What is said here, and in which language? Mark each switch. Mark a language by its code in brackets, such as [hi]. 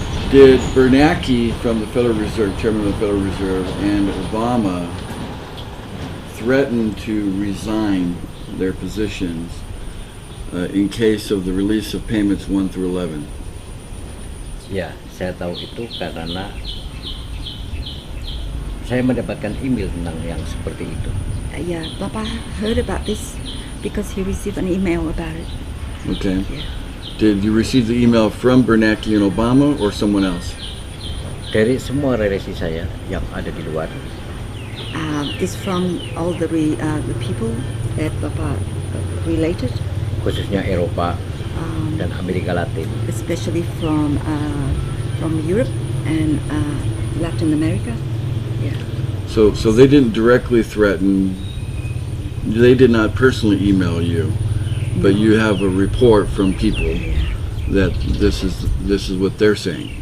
[en] Did Bernanke from the Federal Reserve, Chairman of the Federal Reserve, and Obama threaten to resign their positions in case of the release of payments 1 through 11? [id] Ya, saya tahu itu karena saya mendapatkan email tentang yang seperti itu. [en] Yeah, Papa heard about this because he received an email about it. Okay. Yeah. Did you receive the email from Bernanke and Obama or someone else? [id] Dari semua relasi saya yang ada di luar, [en] It's from all the people that Papa related, [id] khususnya Eropa dan Amerika Latin. [en] especially from Europe and Latin America. Yeah. So they didn't directly threaten, they did not personally email you, but No. you have a report from people Yeah, that this is what they're saying.